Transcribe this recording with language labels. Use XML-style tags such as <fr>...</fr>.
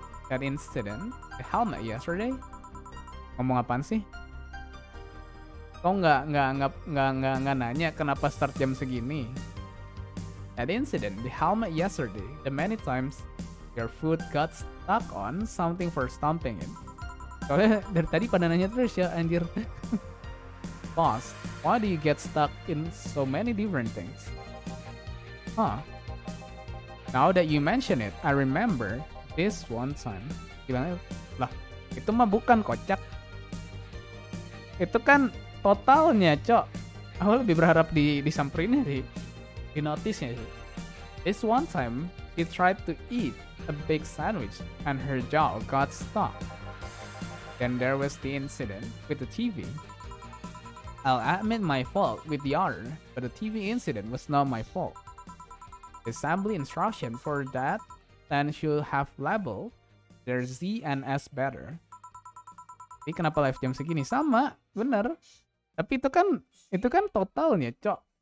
<en>That incident, the helmet yesterday.</en> <id>Ngomong apaan sih? Kau nggak nanya kenapa start jam segini?</id> <en>That incident, the helmet yesterday, the many times your foot got stuck on something for stomping it.</en> <id>Soalnya dari tadi pada nanya terus ya, anjir.</id> <en>Boss, why do you get stuck in so many different things? Huh. Now that you mention it, I remember this one time.</en> <id>Gimana? Lah, itu mah bukan kocak. Itu kan totalnya, cok. Aku lebih berharap disamperin di notisnya sih.</id> <en>This one time, she tried to eat a big sandwich and her jaw got stuck. Then there was the incident with the TV. I'll admit my fault with the other, but the TV incident was not my fault. The assembly instruction for that then should have labeled their Z and S better.</en> <id>Ini kenapa live jam segini? Sama, bener. Tapi itu kan totalnya, cok.</id>